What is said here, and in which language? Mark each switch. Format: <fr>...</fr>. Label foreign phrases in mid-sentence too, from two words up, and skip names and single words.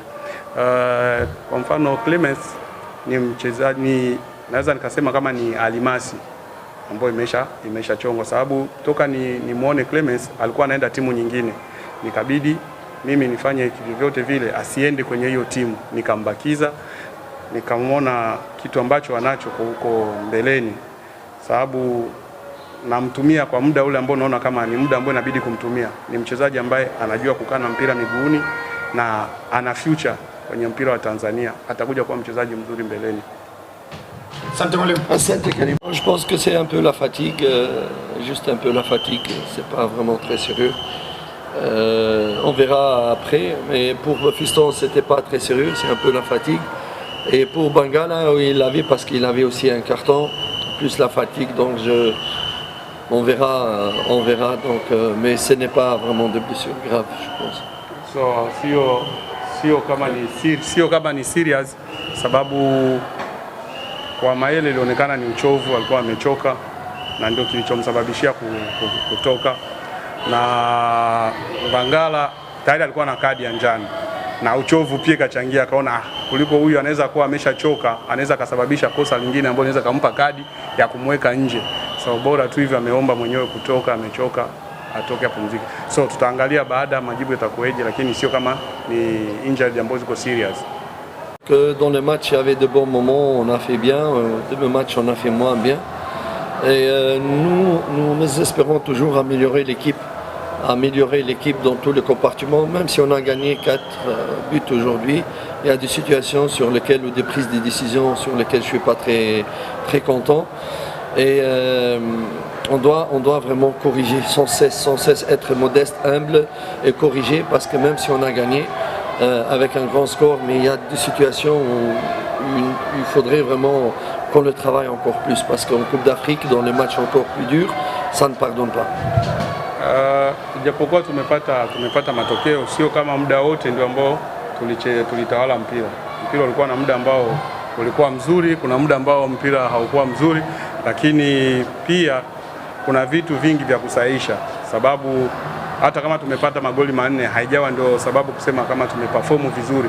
<sw>Kwa mfano Clemens ni mchezaji naweza nikasema kama ni alimasi ambayo imeshachongwa, sababu toka ni muone Clemens alikuwa anaenda timu nyingine, nikabidi mimi nifanye vyote vile asiende kwenye hiyo timu, nikambakiza, nikamwona kitu ambacho anacho huko mbeleni, sababu namtumia kwa muda ule ambao naona kama ni muda ambao inabidi kumtumia. Ni mchezaji ambaye anajua kukaa na mpira miguuni na ana future kwenye mpira wa Tanzania, atakuja kuwa mchezaji mzuri mbeleni.</sw> <fr>Je pense que c'est un peu la fatigue, juste un peu la fatigue, c'est pas vraiment très sérieux. On verra après, mais pour Fiston c'était pas très sérieux, c'est un peu la fatigue. Et pour Bangala, il l'avait parce qu'il avait aussi un carton, plus la fatigue, donc on verra donc, mais ce n'est pas vraiment de blessure grave, je pense.</fr> <sw>So sio kama ni serious, sababu kwa Maele ilionekana ni uchovu, alikuwa amechoka na ndio kilichomsababishia kutoka. Na Bangala tayari alikuwa na kadi ya njano na uchovu pia kachangia, akaona kuliko huyu anaweza kuwa ameshachoka, anaweza kasababisha kosa lingine ambalo linaweza kumpa kadi ya kumweka nje. So bora tu hivi ameomba mwenyewe kutoka, amechoka, atoke apumzike. So tutaangalia baada majibu yatakueje, lakini sio kama ni injury ambazo ziko serious.</sw> <fr>Que dans le match, il y avait de bons moments, on a fait bien, deux matchs on a fait moins bien. Et nous espérons toujours améliorer l'équipe dans tous les compartiments, même si on a gagné 4 buts aujourd'hui. Il y a des situations sur lesquelles, ou des prises de décisions sur lesquelles je ne suis pas très, très content. Et on doit vraiment corriger, sans cesse être modeste, humble et corriger, parce que même si on a gagné, avec un grand score, mais il y a des situations où il faudrait vraiment qu'on le travaille encore plus, parce qu'en Coupe d'Afrique, dans les matchs encore plus durs, ça ne pardonne pas.</fr> <sw>Japokuwa tumepata matokeo, sio kama muda wote ndio ambao tulitawala mpira. Mpira ulikuwa na muda ambao ulikuwa mzuri, kuna muda ambao mpira haukuwa mzuri, lakini pia kuna vitu vingi vya kusahihisha, sababu hata kama tumepata magoli 4 haijawa ndio sababu kusema kama tumeperform vizuri.</sw>